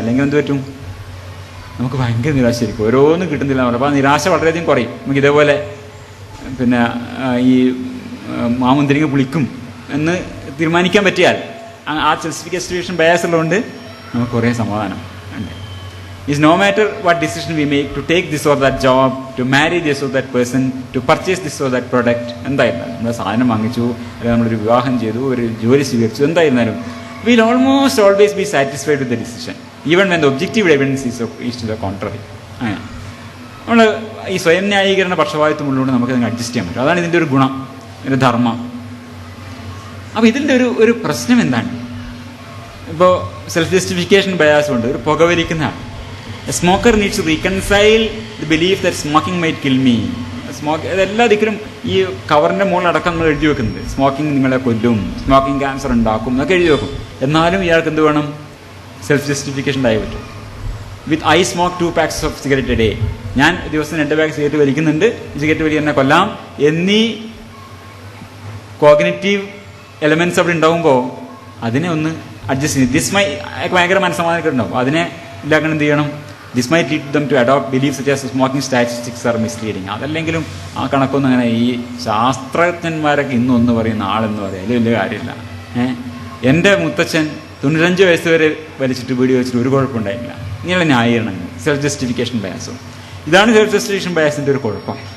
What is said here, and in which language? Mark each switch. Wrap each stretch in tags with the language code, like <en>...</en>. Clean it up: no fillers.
<ml>അല്ലെങ്കിൽ എന്ത് പറ്റും, നമുക്ക് ഭയങ്കര നിരാശയായിരിക്കും, ഓരോന്നും കിട്ടുന്നില്ല എന്ന് അപ്പോൾ ആ നിരാശ വളരെയധികം കുറയും. നമുക്ക് ഇതേപോലെ പിന്നെ ഈ മാമുന്തിരിങ്ങ പുളിക്കും എന്ന് തീരുമാനിക്കാൻ പറ്റിയാൽ ആ സെൽഫ് ജസ്റ്റിഫിക്കേഷൻ ബയാസ് ഉള്ളതുകൊണ്ട് നമുക്ക് കുറേ സമാധാനം ഉണ്ട്.</ml> <en>It's no matter what decision we make to take this or that job, to marry this or that person, to purchase this or that product,</en> <ml>എന്തായിരുന്നാലും നമ്മൾ സാധനം വാങ്ങിച്ചു, അല്ലെങ്കിൽ നമ്മളൊരു വിവാഹം ചെയ്തു, ഒരു ജോലി സ്വീകരിച്ചു, എന്തായിരുന്നാലും</ml> <en>we'll almost always be satisfied with the decision, even when the objective evidence is to the contrary.</en> <ml>അങ്ങനെ നമ്മൾ ഈ സ്വയം ന്യായീകരണ പക്ഷപാതിത്വമുള്ളതുകൊണ്ട് നമുക്കതിന് അഡ്ജസ്റ്റ് ചെയ്യാൻ പറ്റും. അതാണ് ഇതിൻ്റെ ഒരു ഗുണം, ഒരു ധർമ്മം. അപ്പോൾ ഇതിൻ്റെ ഒരു പ്രശ്നം എന്താണ്? ഇപ്പോൾ സെൽഫ് ജസ്റ്റിഫിക്കേഷൻ ബയാസ് കൊണ്ട് ഒരു പുകവലിക്കുന്ന ആൾ,</ml> <en>A smoker needs to reconcile the belief that smoking might kill me.</en> <ml>എല്ലാ ദിക്കിലും ഈ കവറിൻ്റെ മുകളിലടക്കം നമ്മൾ എഴുതി വെക്കുന്നുണ്ട്, സ്മോക്കിംഗ് നിങ്ങളെ കൊല്ലും, സ്മോക്കിംഗ് ക്യാൻസർ ഉണ്ടാക്കും എന്നൊക്കെ എഴുതി വെക്കും. എന്നാലും ഇയാൾക്ക് എന്ത് വേണം? സെൽഫ് ജസ്റ്റിഫിക്കേഷൻ ഉണ്ടായി പറ്റും.</ml> <en>with I smoke 2 packs of cigarette a day,</en> <ml>ഞാൻ ദിവസം 2 പാക്ക് സിഗരറ്റ് വലിക്കുന്നുണ്ട്, സിഗരറ്റ് വലി എന്നെ കൊല്ലാം എന്നീ കോഗ്നിറ്റീവ് എലമെന്റ്സ് അവിടെ ഉണ്ടാകുമ്പോൾ അതിനെ ഒന്ന് അഡ്ജസ്റ്റ് ചെയ്ത് ഭയങ്കര മനസ്സമാധാനം ഉണ്ടാവും. അതിനെ ഇല്ലാക്കണം എന്ത് ചെയ്യണം?</ml> <en>This might lead them to adopt beliefs such as smoking statistics are misleading.</en> <ml>അതല്ലെങ്കിലും ആ കണക്കൊന്നും അങ്ങനെ ഈ ശാസ്ത്രജ്ഞന്മാരൊക്കെ ഇന്നൊന്ന് പറയും നാളെന്ന് പറയും, അതിൽ വലിയ കാര്യമില്ല. എൻ്റെ മുത്തച്ഛൻ 95 വയസ്സ് വരെ വലിച്ചിട്ട് വീഡിയോ വെച്ചിട്ട് ഒരു കുഴപ്പമുണ്ടായില്ല. ഇങ്ങനെയുള്ള ന്യായീകരണങ്ങൾ, സെൽഫ് ജസ്റ്റിഫിക്കേഷൻ ബയാസും. ഇതാണ് സെൽഫ് ജസ്റ്റിഫിക്കേഷൻ ബയാസിൻ്റെ ഒരു കുഴപ്പം.</ml>